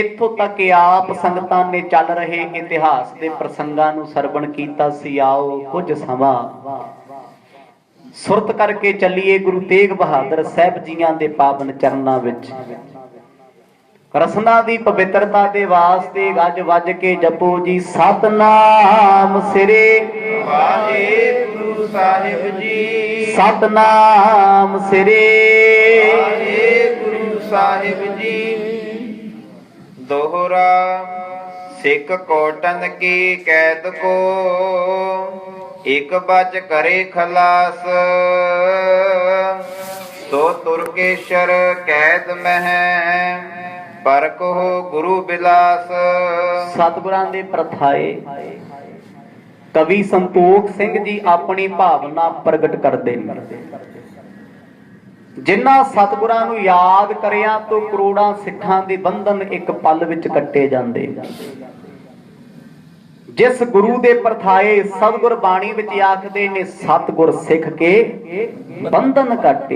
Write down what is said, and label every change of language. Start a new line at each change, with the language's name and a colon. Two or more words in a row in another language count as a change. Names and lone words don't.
Punjabi: ਇੱਥੋਂ ਤਕ ਆਪ ਸੰਗਤਾਂ ਨੇ ਚੱਲ ਰਹੇ ਇਤਿਹਾਸ ਕੇ ਪ੍ਰਸੰਗਾਂ ਨੂੰ ਸਰਵਣ ਕੀਤਾ ਸੀ। ਆਓ ਕੁਝ ਸਮਾਂ ਸੁਰਤ ਕਰਕੇ ਚੱਲੀਏ ਗੁਰੂ ਤੇਗ ਬਹਾਦਰ ਸਾਹਿਬ ਜੀਆਂ ਦੇ ਪਾਵਨ ਚਰਨਾਂ ਵਿਚ। ਰਸਨਾ ਦੀ ਪਵਿੱਤਰਤਾ ਦੇ ਵਾਸਤੇ ਗੱਜ ਵੱਜ ਕੇ ਜਪੋ ਜੀ ਸਤਿਨਾਮ ਸਿਰੇ ਵਾਹਿਗੁਰੂ ਸਾਹਿਬ ਜੀ। ਸਤਿਨਾਮ ਸਿਰੇ ਵਾਹਿਗੁਰੂ ਸਾਹਿਬ ਜੀ।
Braj: दोहरा सिख कोटन की कैद को एक बच करे खलास। सो तुर्केश्वर कैद में पर कहो गुरु बिलास।
Punjabi: ਸਤਿਗੁਰਾਂ ਦੇ ਪ੍ਰਥਾਏ ਕਵੀ ਸੰਤੋਖ ਸਿੰਘ ਜੀ ਆਪਣੀ ਭਾਵਨਾ ਪ੍ਰਗਟ ਕਰਤੇ ਹੈਂ। ਜਿਨ੍ਹਾਂ ਸਤਿਗੁਰਾਂ ਨੂੰ ਯਾਦ ਕਰਿਆ ਤੋ ਕਰੋੜਾਂ ਸਿੱਖਾਂ ਦੇ ਬੰਧਨ ਏਕ ਪਲ ਵਿਚ ਕੱਟੇ ਜਾਂਦੇ। ਜਿਸ ਗੁਰੂ ਦੇ ਪਰਥਾਏ ਸਤਿਗੁਰ ਬਾਣੀ ਵਿਚ ਆਖਦੇ ਨੇ ਸਤਿਗੁਰ ਸਿੱਖ ਕੇ ਬੰਧਨ ਕਾਟੇ।